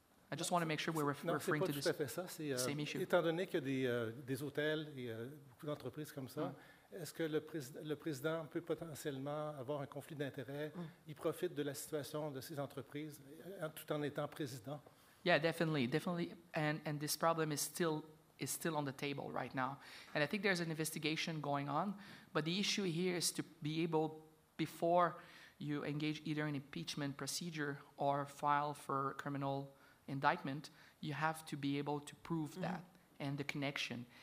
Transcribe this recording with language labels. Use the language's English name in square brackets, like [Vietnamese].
[English] I just want to make sure we're referring to this same issue. [French] Étant donné qu'il y a des hôtels et beaucoup d'entreprises comme ça, est-ce que le président peut potentiellement avoir un conflit d'intérêts? Il profite de la situation de ces entreprises tout en étant président? [English] Yeah, definitely. And this problem is still on the table right now. And I think there's an investigation going on, but the issue here is to be able, before you engage either in impeachment procedure or file for criminal indictment, you have to be able to prove that and the connection.